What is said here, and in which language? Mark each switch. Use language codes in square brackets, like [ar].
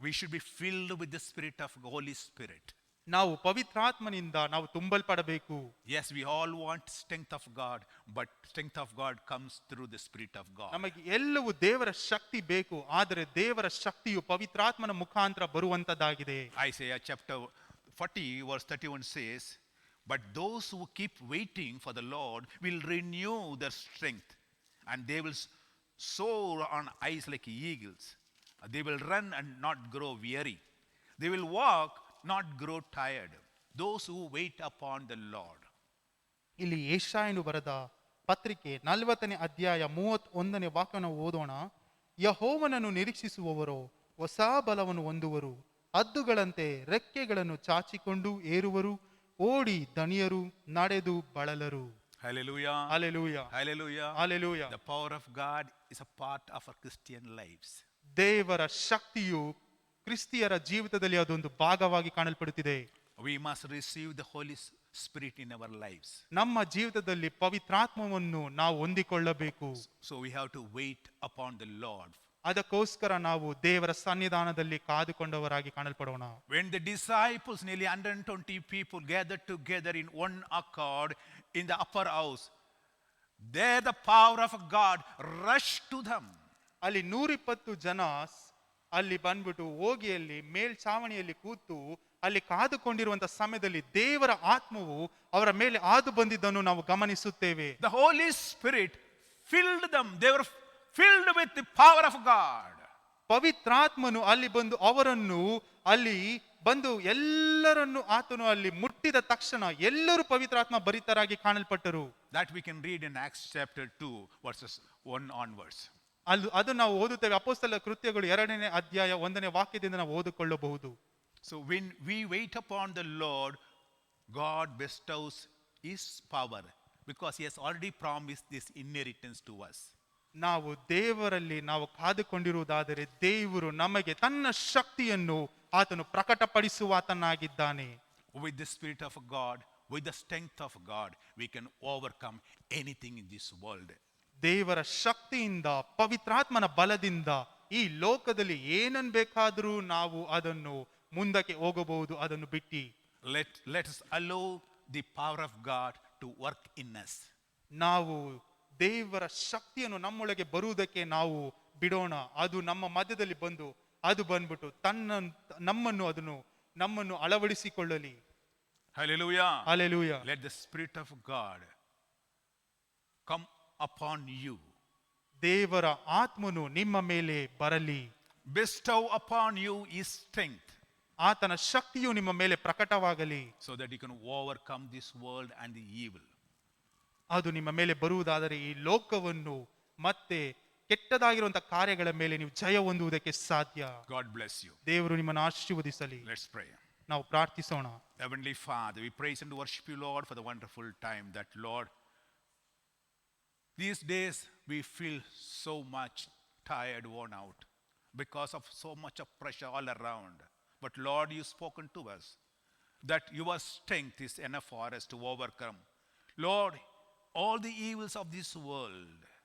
[en] We should be filled with the Spirit of Holy Spirit. [kn] ನಾವು ಪವಿತ್ರಾತ್ಮನಿಂದ ನಾವು ತುಂಬಲ್ಪಡಬೇಕು. [en] Yes, we all want strength of God, but strength of God comes through the Spirit of God. [kn] ನಮಗೆ ಎಲ್ಲವೂ ದೇವರ ಶಕ್ತಿ ಬೇಕು, ಆದರೆ ದೇವರ ಶಕ್ತಿಯು ಪವಿತ್ರಾತ್ಮನ ಮುಖಾಂತರ ಬರುವಂತದ್ದಾಗಿದೆ. [en] Isaiah chapter 40 verse 31 says, but those who keep waiting for the Lord will renew their strength, and they will soar on eyes like eagles. They will run and not grow weary. They will walk, not grow tired. Those who wait upon the Lord. [kn] ಇಲ್ಲಿ ಯೆಶಾಯನು ಬರೆದ ಪತ್ರಿಕೆ 40ನೇ ಅಧ್ಯಾಯ 31ನೇ ವಾಕ್ಯವನ್ನು ಓದೋಣ. ಯೆಹೋವನನ್ನು ನಿರೀಕ್ಷಿಸುವವರು ಹೊಸ ಬಲವನ್ನು ಹೊಂದುವರು, ಹದ್ದುಗಳಂತೆ ರೆಕ್ಕೆಗಳನ್ನು ಚಾಚಿಕೊಂಡು ಏರುವರು, ಓಡಿ ದಣಿಯರು, ನಡೆದು ಬಳಲರು. [en] Hallelujah. Hallelujah. Hallelujah. Hallelujah. The power of God is a part of our Christian lives. [kn] ದೇವರ ಶಕ್ತಿಯು ಕ್ರಿಸ್ತಿಯರ ಜೀವಿತದಲ್ಲಿ ಅದೊಂದು ಭಾಗವಾಗಿ ಕಾಣಲ್ಪಡುತ್ತಿದೆ. [en] We must receive the Holy Spirit in our lives. [kn] ನಮ್ಮ ಜೀವಿತದಲ್ಲಿ ಪವಿತ್ರಾತ್ಮವನ್ನು ನಾವು ಹೊಂದಿಕೊಳ್ಳಬೇಕು. [en] So we have to wait upon the Lord. [kn] ಅದಕ್ಕೋಸ್ಕರ ನಾವು ದೇವರ ಸನ್ನಿಧಾನದಲ್ಲಿ ಕಾದುಕೊಂಡವರಾಗಿ ಕಾಣಲ್ಪಡೋಣ. [en] When the disciples, nearly 120 people, gathered together in one accord in the upper house, there the power of God rushed to them. [kn] ಅಲ್ಲಿ 120 ಜನ ಅಲ್ಲಿ ಬಂದ್ಬಿಟ್ಟು ಹೋಗಿ ಅಲ್ಲಿ ಮೇಲ್ಛಾವಣಿಯಲ್ಲಿ ಕೂತು ಅಲ್ಲಿ ಕಾದುಕೊಂಡಿರುವಂತ ಸಮಯದಲ್ಲಿ ದೇವರ ಆತ್ಮವು ಅವರ ಮೇಲೆ ಹಾದು ಬಂದಿದ್ದನ್ನು ನಾವು ಗಮನಿಸುತ್ತೇವೆ. [en] The Holy Spirit filled them. They were filled with the power of God. [kn] ಪವಿತ್ರಾತ್ಮನು ಅಲ್ಲಿ ಬಂದು ಅವರನ್ನು ಅಲ್ಲಿ ಬಂದು ಎಲ್ಲರನ್ನು ಆತನು ಅಲ್ಲಿ ಮುಟ್ಟಿದ ತಕ್ಷಣ ಎಲ್ಲರೂ ಪವಿತ್ರಾತ್ಮ ಭರಿತರಾಗಿ ಕಾಣಲ್ಪಟ್ಟರು. [en] That we can read in Acts chapter 2 verses 1 onwards. [kn] ಅದು ನಾವು ಓದುತ್ತೇವೆ. ಅಪೊಸ್ತಲರ ಕೃತ್ಯಗಳು 2ನೇ ಅಧ್ಯಾಯ 1ನೇ ವಾಕ್ಯದಿಂದ ನಾವು ಓದಿಕೊಳ್ಳಬಹುದು. [en] So when we wait upon the Lord, God bestows His power because He has already promised this inheritance to us. [kn] ನಾವು ದೇವರಲ್ಲಿ ನಾವು ಕಾದುಕೊಂಡಿರುವುದಾದರೆ ದೇವರು ನಮಗೆ ತನ್ನ ಶಕ್ತಿಯನ್ನು ಆತನು ಪ್ರಕಟಪಡಿಸುವಾತನಾಗಿದ್ದಾನೆ. [en] With the Spirit of God, with the strength of God, we can overcome anything in this world. [kn] ದೇವರ ಶಕ್ತಿಯಿಂದ ಪವಿತ್ರಾತ್ಮನ ಬಲದಿಂದ ಈ ಲೋಕದಲ್ಲಿ ಏನನ್ ಬೇಕಾದರೂ ನಾವು ಅದನ್ನು ಮುಂದಕ್ಕೆ ಹೋಗಬಹುದು. ಅದನ್ನು ಬಿಟ್ಟು [en] Let us allow the power of God to work in us. [kn] ನಾವು ದೇವರ ಶಕ್ತಿಯನ್ನು ನಮ್ಮೊಳಗೆ ಬರುವುದಕ್ಕೆ ನಾವು ಬಿಡೋಣ. ಅದು ನಮ್ಮ ಮಧ್ಯದಲ್ಲಿ ಬಂದು ಅದು ಬಂದ್ಬಿಟ್ಟು ನಮ್ಮನ್ನು ಅಳವಡಿಸಿಕೊಳ್ಳಲಿ. [en] Hallelujah. Hallelujah. Let the Spirit of God come upon you. [kn] ದೇವರ ಆತ್ಮನು ನಿಮ್ಮ ಮೇಲೆ ಬರಲಿ. [en] Bestow upon you His strength, [kn] ಆತನ ಶಕ್ತಿಯು ನಿಮ್ಮ ಮೇಲೆ ಪ್ರಕಟವಾಗಲಿ. [en] so that you can overcome this world and the evil. [kn] ಅದು ನಿಮ್ಮ ಮೇಲೆ ಬರುವುದಾದರೆ ಈ ಲೋಕವನ್ನು ಮತ್ತೆ ಕೆಟ್ಟದಾಗಿರುವಂತಹ ಕಾರ್ಯಗಳ ಮೇಲೆ ನೀವು ಜಯ ಹೊಂದುವುದಕ್ಕೆ ಸಾಧ್ಯ. [en] God bless you. [kn] ದೇವರು ನಿಮ್ಮನ್ನು ಆಶೀರ್ವದಿಸಲಿ. [en] Let's pray. [kn] ನಾವು ಪ್ರಾರ್ಥಿಸೋಣ. [en] Heavenly Father, we praise and worship you, Lord, for the wonderful time that, Lord, these days we feel so much tired, worn out because of so much of pressure all around. But Lord, you've spoken to us that your strength is enough for us to overcome, Lord, all the evils of this world.